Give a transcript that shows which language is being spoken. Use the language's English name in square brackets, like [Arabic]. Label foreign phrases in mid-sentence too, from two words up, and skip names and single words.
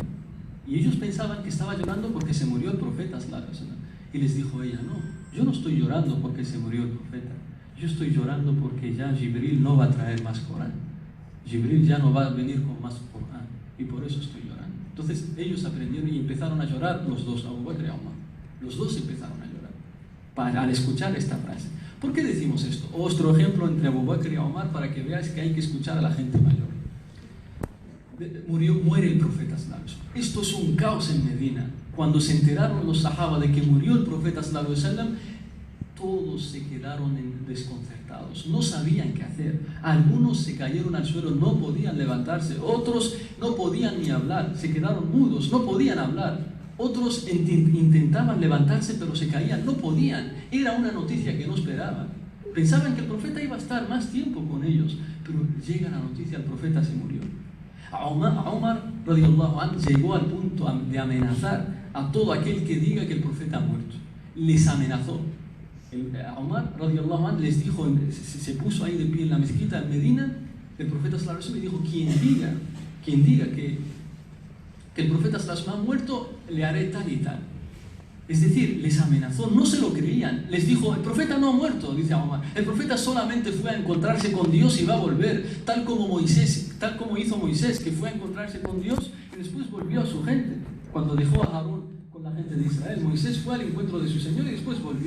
[Spanish] Y ellos pensaban que estaba llorando porque se murió el profeta, y les dijo ella: no, yo no estoy llorando porque se murió el profeta, yo estoy llorando porque ya Jibril no va a traer más Corán, Jibril ya no va a venir con más Corán, y por eso estoy llorando. Entonces ellos aprendieron y empezaron a llorar, los dos, Abu Bakr y Omar. Los dos empezaron a llorar al escuchar esta frase. ¿Por qué decimos esto? Otro ejemplo entre Abu Bakr y Omar, para que veáis que hay que escuchar a la gente mayor. Muere el profeta [Arabic] صلى الله عليه وسلم. [Spanish] Esto es un caos en Medina. Cuando se enteraron los sahaba de que murió el profeta [Arabic] صلى الله عليه وسلم, [Spanish] todos se quedaron desconcertados, no sabían qué hacer. Algunos se cayeron al suelo, no podían levantarse. Otros no podían ni hablar, se quedaron mudos, no podían hablar. Otros intentaban levantarse, pero se caían, no podían. Era una noticia que no esperaban. Pensaban que el profeta iba a estar más tiempo con ellos, pero llega la noticia: el profeta se murió. Omar [Arabic] رضي الله عنه [Spanish] llegó al punto de amenazar a todo aquel que diga que el profeta ha muerto. Les amenazó. Omar [Arabic] رضي الله عنه [Spanish] les dijo, se puso ahí de pie en la mezquita en Medina, el profeta [Arabic] صلى الله عليه وسلم, [Spanish] y dijo: quien diga que el profeta [Arabic] صلى الله عليه وسلم [Spanish] ha muerto, le haré tal y tal. Es decir, les amenazó, no se lo creían. Les dijo: el profeta no ha muerto, dice Omar. El profeta solamente fue a encontrarse con Dios y va a volver, tal como hizo Moisés, que fue a encontrarse con Dios y después volvió a su gente. Cuando dejó a Harún con la gente de Israel, Moisés fue al encuentro de su Señor y después volvió.